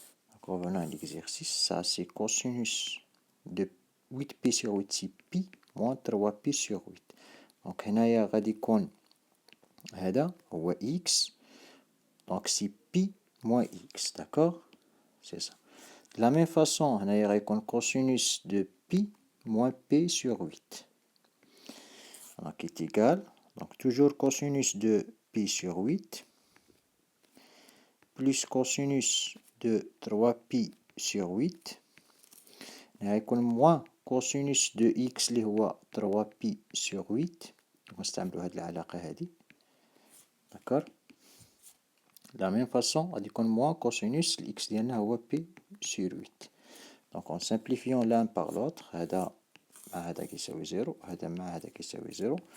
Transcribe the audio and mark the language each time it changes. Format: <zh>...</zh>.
<fr>Donc, revenons à l'exercice. Ça, c'est cosinus de 8pi sur 8, c'est pi moins 3pi sur 8.</fr> <ar>Donc, هنايا غادي يكون هذا هو x.</ar> <fr>Donc, c'est pi moins x, d'accord? C'est ça. De la même façon,</fr> <ar>هنايا غيكون</ar> <fr>cosinus de pi moins p sur 8. Donc, est égal. Donc, toujours cosinus de pi sur 8 plus cosinus de 3pi sur 8.</fr> <ar>غيكون</ar> <fr>moins cosinus de x</fr> <ar>اللي هو</ar> <fr>3pi sur 8.</fr> <ar>نستعملوا هذه العلاقة هذه.</ar> <fr>D'accord? De la même façon,</fr> <ar>غادي يكون</ar> <fr>moins cosinus x</fr> <ar>ديالنا هو</ar> <fr>p sur 8. Donc en simplifiant l'un par l'autre,</fr> <ar>هذا مع هذا كيساوي 0, هذا مع هذا كيساوي 0.</ar>